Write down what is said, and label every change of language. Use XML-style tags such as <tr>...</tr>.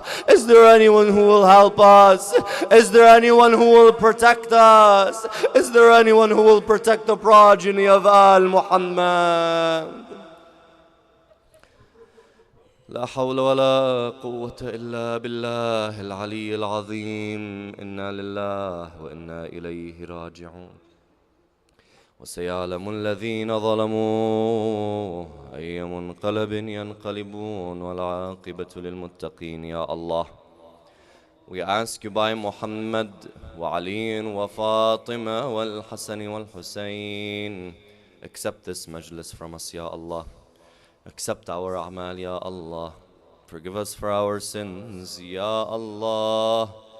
<en>Is there anyone who will help us? Is there anyone who will protect us? Is there anyone who will protect the progeny of Muhammad?</en> <ar>لا حول ولا قوة إلا بالله العلي العظيم. إنا لله وإنا إليه راجعون. وسيعلم الذين ظلموا أي منقلب ينقلبون والعاقبة للمتقين.</ar> <en>يا Allah, we ask you by Muhammad وعلي وفاطمة والحسن والحسين, accept this majlis from us, Ya Allah. Accept our a'mal, Ya Allah. Forgive us for our sins, Ya Allah.</en>